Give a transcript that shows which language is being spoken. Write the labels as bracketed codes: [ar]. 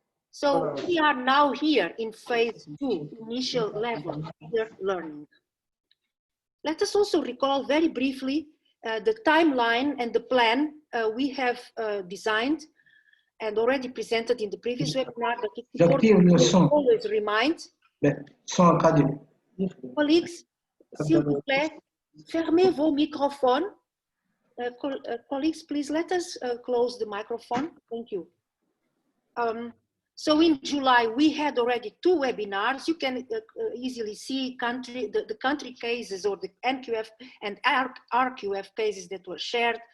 [en] So we are now here in phase 2, initial level, peer learning. Let us also recall very briefly the timeline and the plan we have designed and already presented in the previous webinar, that it's important to always remind. Colleagues, [fr] s'il vous plaît, fermez vos microphones. [en] Colleagues, please let us close the microphone. Thank you. So in July, we had already 2 webinars. You can easily see the country cases or the NQF and RQF cases that were shared.